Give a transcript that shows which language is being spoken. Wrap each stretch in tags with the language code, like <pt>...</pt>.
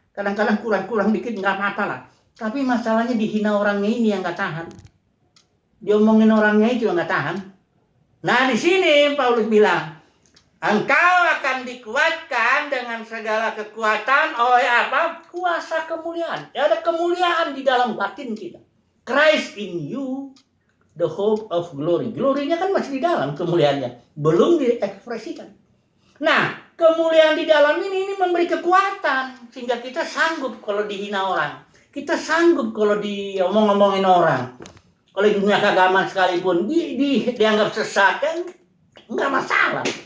<id>Kadang-kadang kurang-kurang dikit nggak apa-apa lah. Tapi masalahnya dihina orangnya ini yang nggak tahan, diomongin orangnya itu yang nggak tahan. Nah di sini Paulus bilang, engkau akan dikuatkan dengan segala kekuatan oleh apa? Kuasa kemuliaan. Ya, ada kemuliaan di dalam batin kita.</id> <en>Christ in you, the hope of glory.</en> <id>Glorinya kan masih di dalam kemuliaannya. Belum diekspresikan. Nah, kemuliaan di dalam ini memberi kekuatan. Sehingga kita sanggup kalau dihina orang. Kita sanggup kalau diomong-omongin orang. Kalau di dunia keagamaan sekalipun dianggap sesat kan enggak masalah.</id>